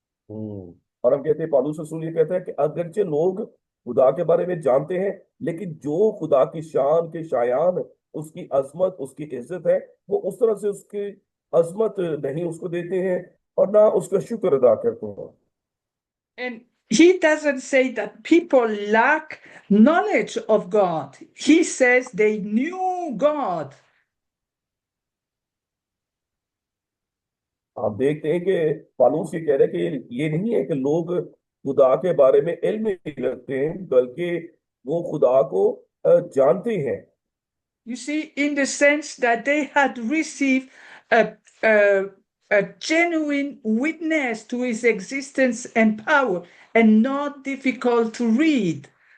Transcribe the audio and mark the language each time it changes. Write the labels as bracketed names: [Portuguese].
[Hindi] और हम कहते हैं पौलुस रसूल ये कहता है कि अगरचे लोग खुदा के बारे में जानते हैं, लेकिन जो खुदा की शान के शायान, उसकी अजमत, उसकी इज्जत है, वो उस तरह से उसकी अजमत नहीं उसको देते हैं और ना उसका शुक्र अदा करते हैं। [English] And he doesn't say that people lack knowledge of God. He says they knew God. [Hindi] आप देखते हैं कि पौलुस ये कह रहे हैं कि ये नहीं है कि लोग खुदा के बारे में इल्म नहीं रखते हैं, बल्कि वो खुदा को जानते हैं। [English] You see, in the sense that they had received a, a, a genuine witness to his existence and power, and not difficult to read.